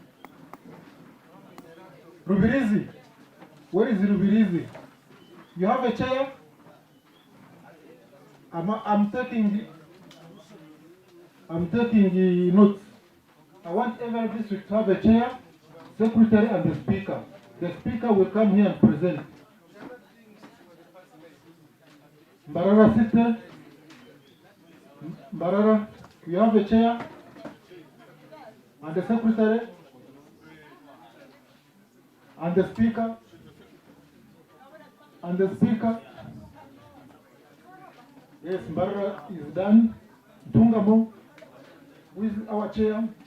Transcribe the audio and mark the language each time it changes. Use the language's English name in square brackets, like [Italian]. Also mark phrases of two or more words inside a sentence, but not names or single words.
[English] Rubirizi. Where is Rubirizi? You have a chair? I'm taking notes. I want every district to have a chair, secretary, and the speaker. The speaker will come here and present. Mbarara sister. Mbarara, you have a chair and the secretary and the speaker and the speaker. Yes, Mbarara is done. Tungamo, who is our chair?